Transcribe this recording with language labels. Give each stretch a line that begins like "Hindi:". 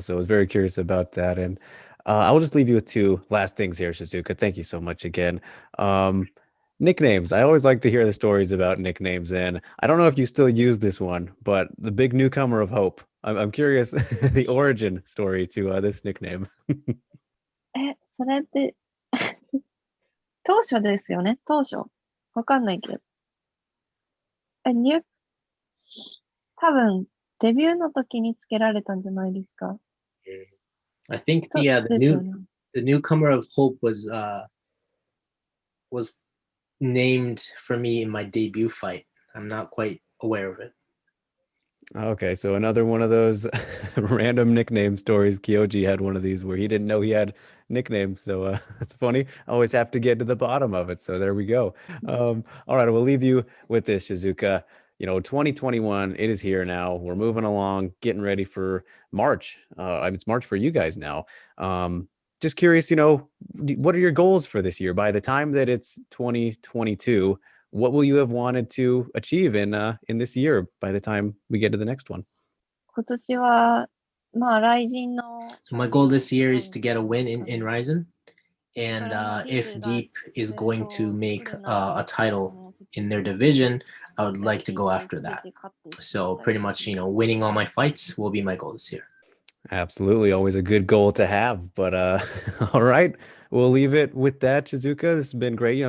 English: So I was very curious about that. And I'll just leave you with two last things here, Shizuka. Thank you so much again. Nicknames. I always like to hear the stories about nicknames. And I don't know if you still use this one, but the big newcomer of hope. I'm curious the origin story to this nickname.
Japanese: それって当初ですよね、当初。わかんないけど。多分、デビューの時につけられたんじゃないですか。
English: I think the newcomer of hope was named for me in my debut fight. I'm not quite aware of it. Okay, so another one of those random nickname stories. Kyoji had one of these where he didn't know he had nicknames. So it's funny. I always have to get to the bottom of it. So there we go. All right, we'll leave you with this, Shizuka. 2021, it is here now. We're moving along, getting ready for March. It's March for you guys now. Just curious, what are your goals for this year? By the time that it's 2022, what will you have wanted to achieve in this year by the time we get to the next one?
Japanese: 今年は、まあ、RIZIN の
English: So my goal this year is to get a win in RIZIN. And if Deep is going to make a title in their division, I would like to go after that. So pretty much, winning all my fights will be my goal this year. Absolutely. Always a good goal to have. But all right, we'll leave it with that, Shizuka. This has been great.